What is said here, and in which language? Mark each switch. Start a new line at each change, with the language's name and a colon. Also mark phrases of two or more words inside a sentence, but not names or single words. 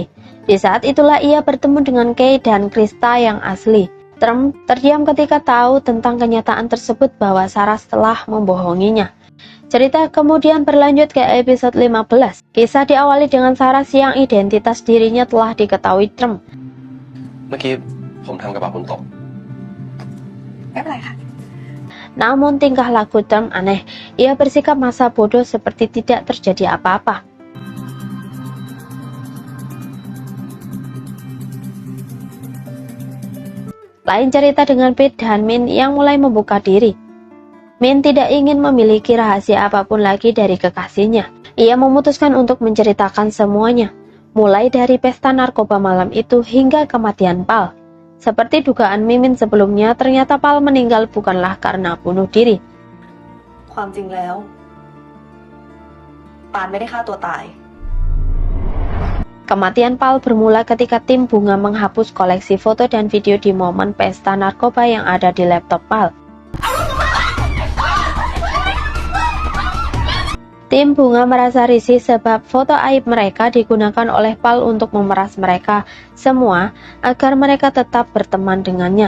Indonesian: Di saat itulah ia bertemu dengan Kay dan Krista yang asli. Tom terdiam ketika tahu tentang kenyataan tersebut bahwa Sarah telah membohonginya. Cerita kemudian berlanjut ke episode 15. Kisah diawali dengan Sarah yang identitas dirinya telah diketahui Tom.
Thai: เมื่อกี้ผมทำกระเป๋าคุณตก ไม่เป็นไรค่ะ
Indonesian: Namun tingkah laku Tom aneh. Ia bersikap masa bodoh seperti tidak terjadi apa-apa. Lain cerita dengan Pete dan Min yang mulai membuka diri. Min tidak ingin memiliki rahasia apapun lagi dari kekasihnya. Ia memutuskan untuk menceritakan semuanya, mulai dari pesta narkoba malam itu hingga kematian Pal. Seperti dugaan Mimin sebelumnya, ternyata Pal meninggal bukanlah karena bunuh diri.
Thai: ความจริงแล้วปานไม่ได้ฆ่าตัวตาย
Indonesian: Kematian Pal bermula ketika tim Bunga menghapus koleksi foto dan video di momen pesta narkoba yang ada di laptop Pal. Tim Bunga merasa risih sebab foto aib mereka digunakan oleh Pal untuk memeras mereka semua agar mereka tetap berteman dengannya.